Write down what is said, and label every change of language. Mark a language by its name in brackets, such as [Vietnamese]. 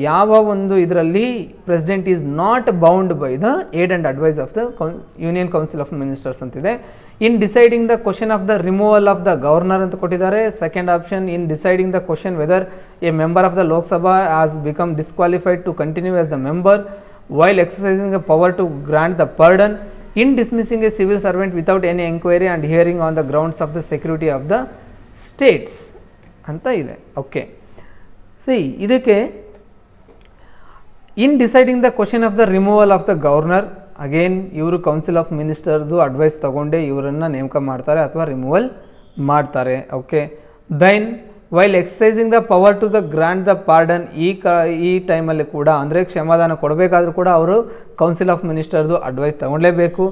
[Kannada] ಯಾವ ಒಂದು ಇದರಲ್ಲಿ [English] President is not bound by the aid and advise of the union council of ministers ಅಂತಿದೆ. In deciding the question of the removal of the governor [Kannada] ಅಂತ ಕೊಟ್ಟಿದ್ದಾರೆ. [English] Second option, in deciding the question whether a member of the Lok Sabha has become disqualified to continue as the member while exercising the power to grant the pardon. In dismissing a civil servant without any enquiry and hearing on the grounds of the security of the states [Kannada] ಅಂತ ಇದೆ. [English] okay, see ಇದಕ್ಕೆ in deciding the question of the removal of the governor, [Kannada] again ಇವರು council of ಮಿನಿಸ್ಟರ್ದು advice ತಗೊಂಡೇ ಇವರನ್ನು ನೇಮಕ ಮಾಡ್ತಾರೆ ಅಥವಾ ರಿಮೂವಲ್ ಮಾಡ್ತಾರೆ. Okay, [English] then while exercising the power to the grant the pardon, [Kannada] ಈ ಟೈಮಲ್ಲಿ ಕೂಡ ಅಂದರೆ ಕ್ಷಮಾದಾನ ಕೊಡಬೇಕಾದ್ರೂ ಕೂಡ ಅವರು ಕೌನ್ಸಿಲ್ ಆಫ್ ಮಿನಿಸ್ಟರ್ದು ಅಡ್ವೈಸ್ ತಗೊಳ್ಳೇಬೇಕು.